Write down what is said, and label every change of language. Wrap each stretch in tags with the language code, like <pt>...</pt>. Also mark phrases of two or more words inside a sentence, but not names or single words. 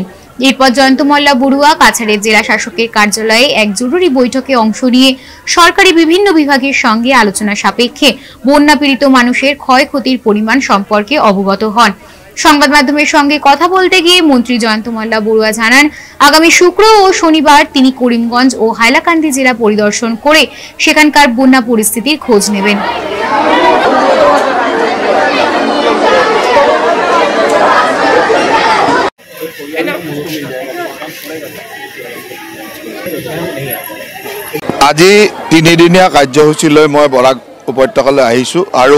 <bn>এরপর জয়ন্ত মাল্লা বড়ুয়া কাছাড়ের জেলা শাসকের কার্যালয়ে এক জরুরি বৈঠকে অংশ নিয়ে সরকারি বিভিন্ন বিভাগের সঙ্গে আলোচনা সাপেক্ষে বন্যা পীড়িত মানুষের ক্ষয়ক্ষতির পরিমাণ সম্পর্কে অবগত হন। সংবাদ মাধ্যমের সঙ্গে কথা বলতে গিয়ে মন্ত্রী জয়ন্ত মাল্লা বড়ুয়া জানান, আগামী শুক্র ও শনিবার তিনি করিমগঞ্জ ও হাইলাকান্দি জেলা পরিদর্শন করে সেখানকার বন্যা পরিস্থিতির খোঁজ নেবেন।</bn> <as>আজি 3দিনীয়া কাৰ্যসূচী লৈ মই বৰাক উপত্যকালৈ আহিছোঁ আৰু</as>